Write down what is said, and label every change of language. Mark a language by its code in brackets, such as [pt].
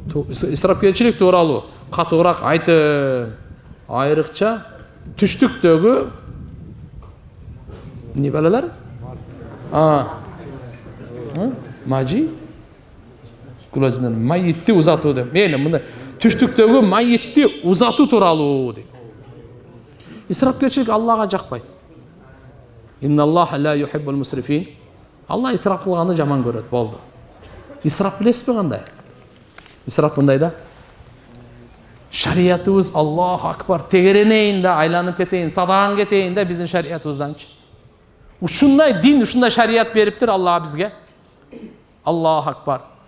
[ky] Исрапкерчилик тууралуу катуураак айтып, айрыкча түштүктөгү не балалар? Мажи? Кулажынан майитти узатуу деп. Мени мындай түштүктөгү майитти узатуу тууралуу дейт. Исрапкерчилик Аллага жакпайт. [ar] Инналлаха ла юхиббул мусрифин. [ky] Алла исрап кылганды жаман көрөт, болду. Исрап билесизби кандай? Исрап мындай да. Шариятыбыз Аллаху акбар, тегеренейин да, айланып кетейин, садаган кетейин да биздин шариятыбызданчы. Ушундай дин, ушундай шарият бериптир Алла бизге. Аллаху акбар.